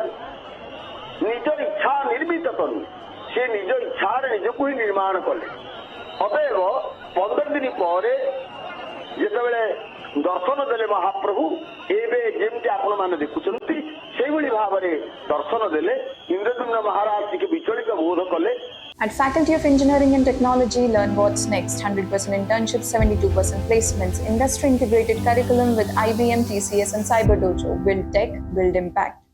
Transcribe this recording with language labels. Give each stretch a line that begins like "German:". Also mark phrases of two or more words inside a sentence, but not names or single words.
Odia: ନିଜ ଇଚ୍ଛା ନିର୍ମିତ ତନୁ, ସେ ନିଜ ଇଚ୍ଛାରେ ନିଜକୁ ହିଁ ନିର୍ମାଣ କଲେ। ଅତଏବ 15 ଦିନ ପରେ ଯେତେବେଳେ ଦର୍ଶନ ଦେଲେ ମହାପ୍ରଭୁ, ଏବେ ଯେମିତି ଆପଣମାନେ ଦେଖୁଛନ୍ତି ସେଇଭଳି ଭାବରେ ଦର୍ଶନ ଦେଲେ। ଇନ୍ଦ୍ରଦ୍ୟୁମ୍ନ ମହାରାଜ ଟିକେ ବିଚଳିତ ବୋଧ କଲେ।
English: At Faculty of Engineering and Technology, learn what's next. 100% internships, 72% placements, industry integrated curriculum with IBM, TCS and Cyber Dojo. Build tech, build impact.